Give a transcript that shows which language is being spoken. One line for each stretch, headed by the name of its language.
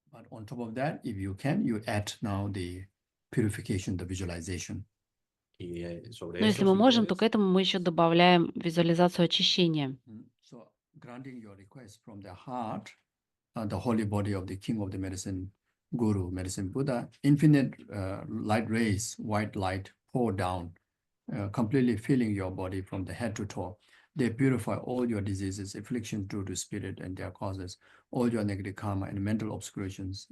English: On top of that, if you can, you add now the purification, the visualization.
Russian: Но если мы можем, то к этому мы еще добавляем визуализацию очищения.
English: So granting your request from the heart, the holy body of the king of the medicine, Guru, medicine Buddha, infinite light rays, white light pour down, completely filling your body from the head to toe. They purify all your diseases, afflictions due to spirit and their causes, all your negative karma and mental obscurations.